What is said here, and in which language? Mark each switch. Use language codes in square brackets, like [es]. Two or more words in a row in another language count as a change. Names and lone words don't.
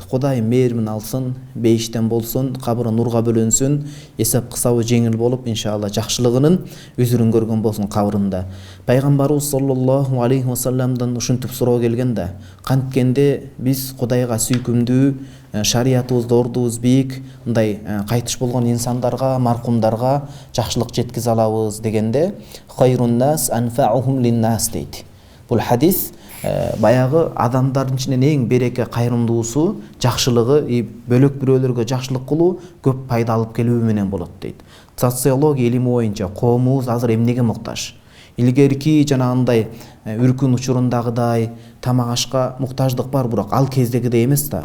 [ky] Кудай мээрин алсын, бейиштен болсун, кабыры нурга бөлөнсүн, эсеп кысабы жеңил болуп, иншалла жакшылыгынын үзүрүн көргөн болсун кабырында. Пайгамбарыбыз [ar] صلى الله عليه وسلم [ky] ушинтип суроо келген да, канткенде биз Кудайга сүйкүмдүү, шариятыбызда ордубуз бийик, мындай кайтыш болгон инсандарга, маркумдарга жакшылык жеткизе алабыз дегенде, [ar] خير الناس أنفعهم للناس дейт. [ky] Бул хадис баягы адамдардын ичинен эң береке кайрымдуусу, жакшылыгы, бөлөк бирөөлөргө жакшылык кылуу көп пайда алып келүү менен болот дейт. Социология илими боюнча коомубуз азыр эмнеге муктаж? Илгерки жанагындай үркүн учурундагыдай тамак ашка муктаждык бар, бирок ал кездегидей эмес да.